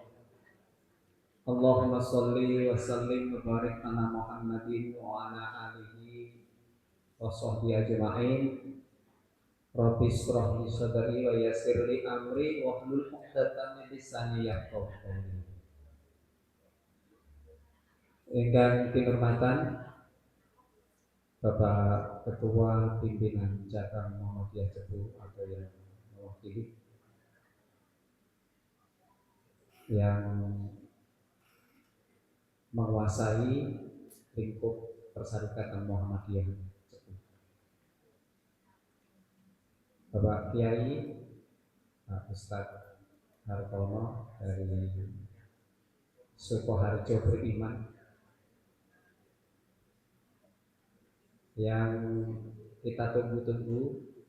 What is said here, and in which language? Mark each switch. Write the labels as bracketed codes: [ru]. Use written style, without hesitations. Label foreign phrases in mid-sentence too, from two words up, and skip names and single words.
[ar] اللهم صل وسلم وبارك على محمد وعلى آله وصحبه أجمعين. رب اشرح لي صدري ويسر لي أمري واحلل عقدة من لساني يفقهوا قولي. [jv] Ingkang kinurmatan [id] Bapak Ketua Pimpinan Cabang Muhammadiyah Cepu atau yang mewakili, yang menguasai lingkup Persyarikatan Muhammadiyah Cepu, Bapak Kiai Pak Ustadz Hartono dari Sukoharjo Beriman, yang kita tunggu-tunggu